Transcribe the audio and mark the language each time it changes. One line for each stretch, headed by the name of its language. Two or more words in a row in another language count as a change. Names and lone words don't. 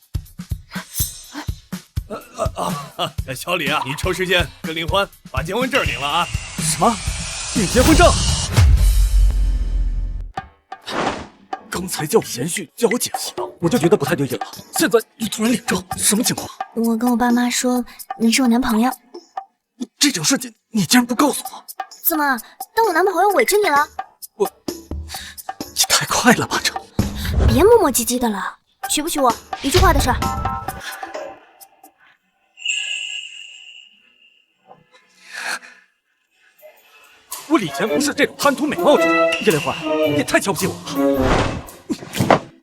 Chinese: 小李啊，你抽时间跟林歡把結婚證領了啊！什麼？領結婚證？剛才叫我賢婿，叫我姐夫，我就覺得不太對勁了。現在你突然領證，什麼情況？我跟我爸媽說你是我男朋友。這種事情你竟然不告訴我？怎麼，當我男朋友委屈你了？你太快了吧這！別磨磨唧唧的了，娶不娶我，一句話的事。我李乾不是這種貪圖美貌之人，葉連環，你也太瞧不起我了。